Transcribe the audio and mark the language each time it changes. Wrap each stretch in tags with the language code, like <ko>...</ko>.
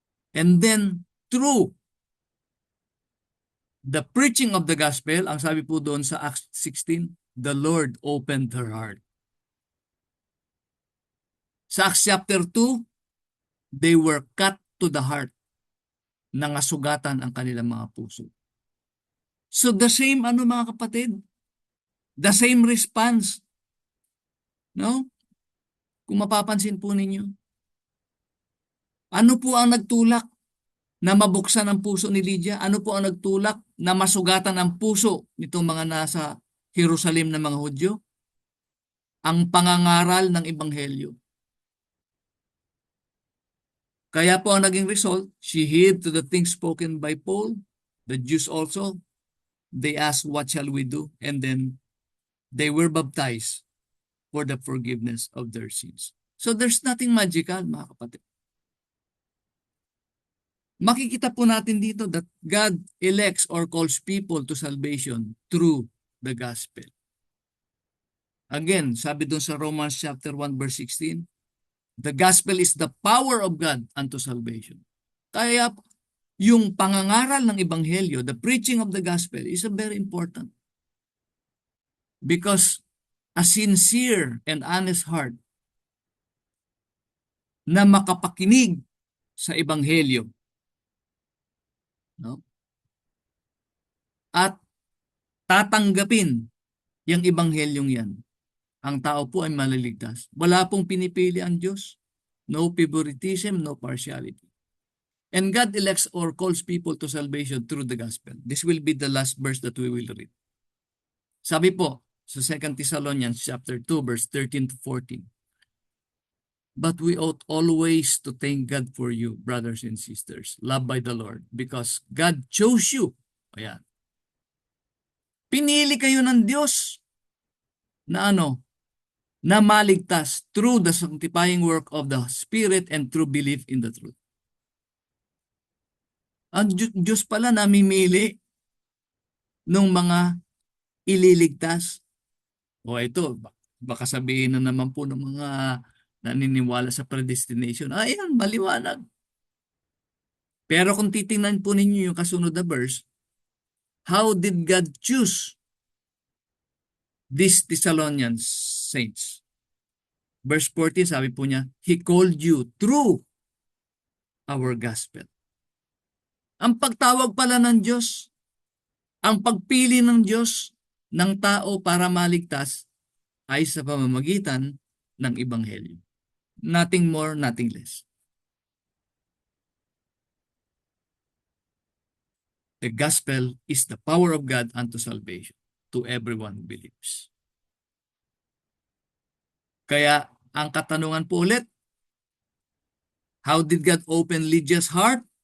<en>And then, through the preaching of the gospel,</en> <tl>ang sabi po doon sa</tl> <en>Acts 16, the Lord opened her heart. Sa Acts chapter 2, they were cut to the heart.</en> <tl>Nangasugatan ang kanilang mga puso.</tl> <en>So the same, mga kapatid? The same response. No?</en> <tl>Kung mapapansin po ninyo. Ano po ang nagtulak na mabuksan ang puso ni Lydia? Ano po ang nagtulak na masugatan ang puso nitong mga nasa Jerusalem na mga Hudyo? Ang pangangaral ng Ebanghelyo. Kaya po ang naging</tl> <en>result, she heed to the things spoken by Paul. The Jews also, they asked, what shall we do? And then they were baptized for the forgiveness of their sins. So there's nothing magical, mga kapatid.</en> <tl>Makikita po natin dito</tl> <en>that God elects or calls people to salvation through the gospel. Again,</en> <tl>sabi doon sa</tl> <en>Romans chapter 1 verse 16, the gospel is the power of God unto salvation.</en> <tl>Kaya yung pangangaral ng ebanghelyo,</tl> <en>the preaching of the gospel is a very important. Because a sincere and honest heart</en> <tl>na makapakinig sa ebanghelyo,</tl> <en>no?</en> <tl>At tatanggapin yung ebanghelyong yan, ang tao po ay maliligtas. Wala pong pinipili ang Diyos.</tl> <en>No favoritism, no partiality. And God elects or calls people to salvation through the gospel. This will be the last verse that we will read.</en> <tl>Sabi po sa</tl> <en>2 Thessalonians chapter 2 verse 13 to 14. But we ought always to thank God for you, brothers and sisters, loved by the Lord, because God chose you. Ayan.</en> <tl>Pinili kayo ng Diyos na na maligtas</tl> <en>through the sanctifying work of the Spirit and through belief in the truth.</en> <tl>Ang Diyos pala namimili ng mga ililigtas. O ito, baka sabihin na naman po ng mga naniniwala sa predestination. Ayan, maliwanag. Pero kung titingnan po ninyo yung kasunod na verse,</tl> <en>how did God choose these Thessalonians saints? Verse 14,</en> <tl>sabi po niya,</tl> <en>He called you through our gospel.</en> <tl>Ang pagtawag pala ng Diyos, ang pagpili ng Diyos ng tao para maligtas ay sa pamamagitan ng Ebanghelyo.</tl> <en>Nothing more, nothing less. The gospel is the power of God unto salvation to everyone who believes.</en> <tl>Kaya ang katanungan po ulit,</tl> <en>how did God open Lydia's heart?</en>